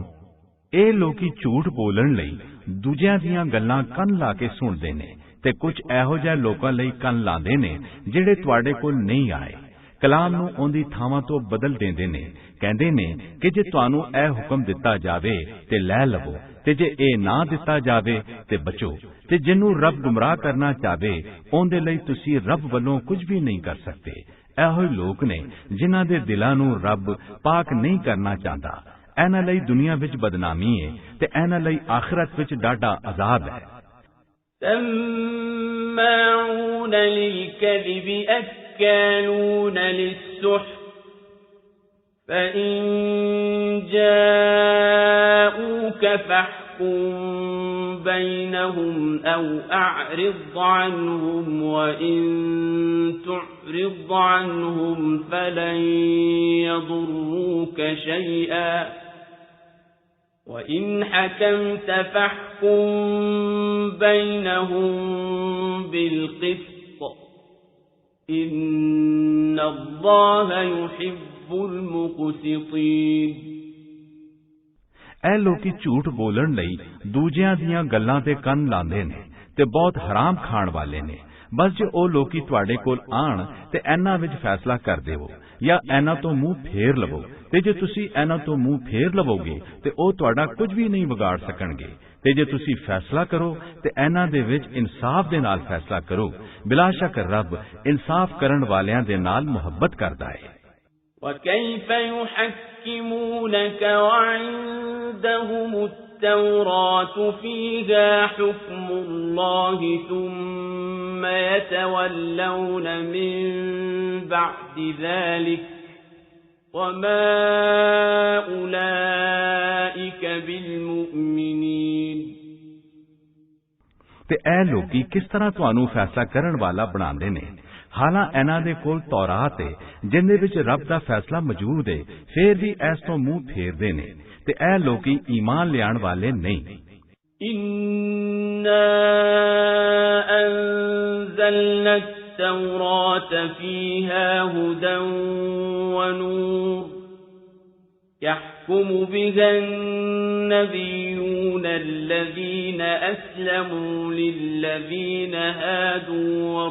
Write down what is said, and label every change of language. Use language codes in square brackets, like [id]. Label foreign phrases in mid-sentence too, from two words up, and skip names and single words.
[pa] ਇਹ ਲੋਕੀ ਝੂਠ ਬੋਲਣ ਲਈ ਦੂਜਿਆਂ ਦੀਆਂ ਗੱਲਾਂ ਕੰਨ ਲਾ ਕੇ ਸੁਣਦੇ ਨੇ ਤੇ ਕੁਝ ਇਹੋ ਜਿਹੇ ਲੋਕਾਂ ਲਈ ਕੰਨ ਲਾਉਂਦੇ ਨੇ ਜਿਹੜੇ ਤੁਹਾਡੇ ਕੋਲ ਨਹੀਂ ਆਏ, ਕਲਾਮ ਨੂੰ ਉਹਦੀ ਥਾਵਾਂ ਤੋਂ ਬਦਲ ਦਿੰਦੇ ਨੇ, ਕਹਿੰਦੇ ਨੇ ਕਿ ਜੇ ਤੁਹਾਨੂੰ ਇਹ ਹੁਕਮ ਦਿੱਤਾ ਜਾਵੇ ਤੇ ਲੈ ਲਵੋ ਤੇ ਜੇ ਇਹ ਨਾ ਦਿੱਤਾ ਜਾਵੇ ਤੇ ਬਚੋ, ਤੇ ਜਿਹਨੂੰ ਰੱਬ ਗੁੰਮਰਾਹ ਕਰਨਾ ਚਾਹੇ ਉਹਦੇ ਲਈ ਤੁਸੀਂ ਰੱਬ ਵੱਲੋਂ ਕੁਝ ਵੀ ਨਹੀਂ ਕਰ ਸਕਦੇ। ਇਹੋ ਹੀ ਲੋਕ ਨੇ ਜਿਨ੍ਹਾਂ ਦੇ ਦਿਲਾਂ ਨੂੰ ਰੱਬ ਪਾਕ ਨਹੀਂ ਕਰਨਾ ਚਾਹੁੰਦਾ। ਇਹਨਾਂ ਲਈ ਦੁਨੀਆ ਵਿੱਚ ਬਦਨਾਮੀ ਹੈ ਤੇ ਇਹਨਾਂ ਲਈ ਆਖਿਰਤ ਵਿੱਚ ਡਾਢਾ ਅਜ਼ਾਬ ਹੈ। [ar] سماعون للكذب أكالون للسحت فإن جاءوك فاحكم بينهم أو أعرض عنهم وإن تعرض عنهم فلن يضروك شيئا وإن حكمت فاحكم بينهم بالقسط إن الله يحب المقسطين۔ [pa] ਇਹ ਲੋਕੀ ਝੂਠ ਬੋਲਣ ਲਈ ਦੂਜਿਆਂ ਦੀਆਂ ਗੱਲਾਂ ਤੇ ਕੰਨ ਲਾਉਂਦੇ ਨੇ ਤੇ ਬਹੁਤ ਹਰਾਮ ਖਾਣ ਵਾਲੇ ਨੇ। ਬਸ ਜੇ ਉਹ ਲੋਕੀ ਤੁਹਾਡੇ ਕੋਲ ਆਣ ਤੇ ਇਹਨਾਂ ਵਿੱਚ ਫੈਸਲਾ ਕਰ ਦੇਵੋ ਜਾਂ ਇਹਨਾਂ ਤੋਂ ਮੂੰਹ ਫੇਰ ਲਵੋ, ਤੇ ਜੇ ਤੁਸੀਂ ਇਹਨਾਂ ਤੋਂ ਮੂੰਹ ਫੇਰ ਲਵੋਗੇ ਤੇ ਉਹ ਤੁਹਾਡਾ ਕੁਝ ਵੀ ਨਹੀਂ ਵਿਗਾੜ ਸਕਣਗੇ, ਤੇ ਜੇ ਤੁਸੀਂ ਫੈਸਲਾ ਕਰੋ ਤੇ ਇਹਨਾਂ ਦੇ ਵਿੱਚ ਇਨਸਾਫ ਦੇ ਨਾਲ ਫੈਸਲਾ ਕਰੋ। ਬਿਲਾ ਸ਼ੱਕ ਰੱਬ ਇਨਸਾਫ ਕਰਨ ਵਾਲਿਆਂ ਦੇ ਨਾਲ ਮੁਹੱਬਤ ਕਰਦਾ ਹੈ। [ar] وكيف يحكمونك وعندهم التوراة فيها حكم الله ثم يتولون من بعد ذلك وما أولئك بالمؤمنين۔ [pa] ਤੇ ਇਹ ਲੋਕੀ ਕਿਸ ਤਰ੍ਹਾਂ ਤੁਹਾਨੂੰ ਫੈਸਲਾ ਕਰਨ ਵਾਲਾ ਬਣਾਉਂਦੇ ਨੇ, ਹਾਲਾਂ ਇਹਨਾਂ ਦੇ ਕੋਲ ਤੌਰਾਤ ਹੈ ਜਿੰਦੇ ਵਿੱਚ ਰੱਬ ਦਾ ਫੈਸਲਾ ਮੌਜੂਦ ਹੈ, ਫੇਰ ਵੀ ਇਸ ਤੋਂ ਮੂੰਹ ਫੇਰਦੇ ਨੇ ਤੇ ਇਹ ਲੋਕੀ ਈਮਾਨ ਲਿਆਉਣ ਵਾਲੇ ਨਹੀਂ। [ar] إنا أنزلنا التوراة فيها هدى ونور يحكم بها النبيون الذين أسلموا للذين هادوا